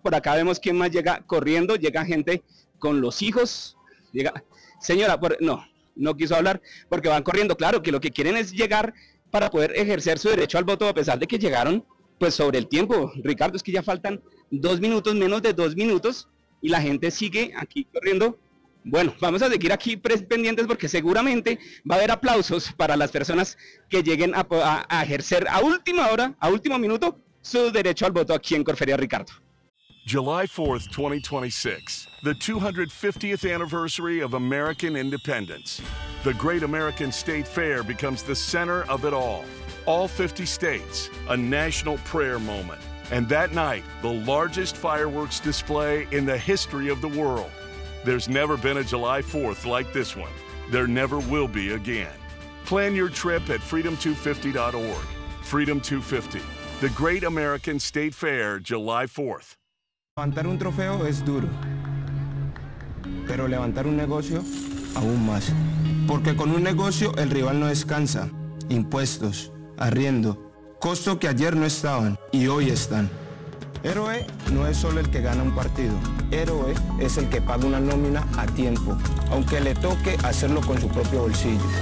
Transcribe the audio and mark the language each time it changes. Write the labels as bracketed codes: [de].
[es] Por acá vemos quién más llega corriendo, llega gente con los hijos, llega, señora, no quiso hablar, porque van corriendo, claro, que lo que quieren es llegar para poder ejercer su derecho al voto, a pesar de que llegaron, pues, sobre el tiempo, Ricardo, es que ya faltan 2 minutos, menos de 2 minutos, y la gente sigue aquí corriendo. Bueno, vamos a seguir aquí pendientes porque seguramente va a haber aplausos para las personas que lleguen a ejercer a última hora, a último minuto, su derecho al voto aquí en Corferia, Ricardo. [en] July 4th, 2026, the 250th anniversary of American independence. The Great American State Fair becomes the center of it all. All 50 states, a national prayer moment. And that night, the largest fireworks display in the history of the world. There's never been a July 4th like this one. There never will be again. Plan your trip at freedom250.org. Freedom 250, the Great American State Fair, July 4th. [es] Levantar un trofeo es duro, pero levantar un negocio, aún más. Porque con un negocio, el rival no descansa. Impuestos, arriendo, costo que ayer no estaban y hoy están. Héroe no es solo el que gana un partido. Héroe es el que paga una nómina a tiempo, aunque le toque hacerlo con su propio bolsillo.